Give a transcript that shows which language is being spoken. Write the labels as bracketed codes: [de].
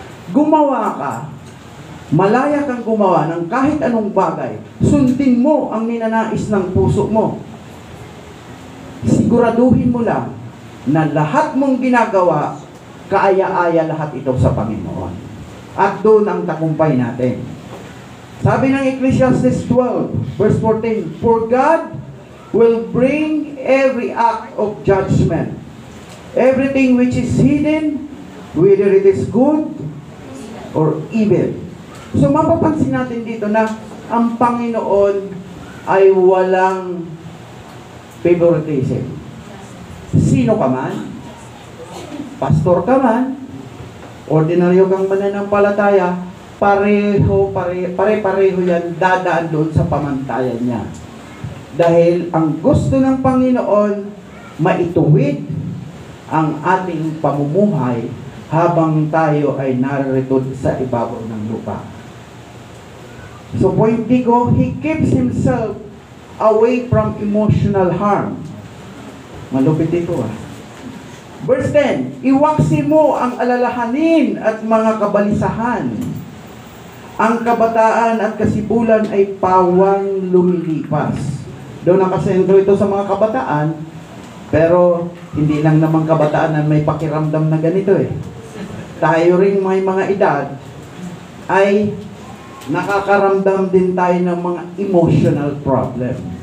[tl] Gumawa ka, malaya kang gumawa ng kahit anong bagay, sundin mo ang ninanais ng puso mo. Siguraduhin mo lang na lahat mong ginagawa, kaaya-aya lahat ito sa Panginoon. At doon ang tagumpay natin. Sabi ng [en] Ecclesiastes 12, verse 14, For God will bring every act of judgment, everything which is hidden, whether it is good or evil. [tl] So mapapansin natin dito na ang Panginoon ay walang favoritism. Sino ka man, pastor ka man, ordinaryo kang mananampalataya, pare-pareho yan, dadaan doon sa pamantayan niya. Dahil ang gusto ng Panginoon, maituwid ang ating pamumuhay habang tayo ay naririto sa ibabaw ng lupa. [en] So point D ko, He keeps Himself away from emotional harm. [tl] Malupit ito Verse 10, iwaksi mo ang alalahanin at mga kabalisahan. Ang kabataan at kasibulan ay pawang lumilipas. Doon nakasentro ito sa mga kabataan, pero hindi lang naman kabataan na may pakiramdam na ganito Tayo rin may mga edad ay nakakaramdam din tayo ng mga [en] emotional problem.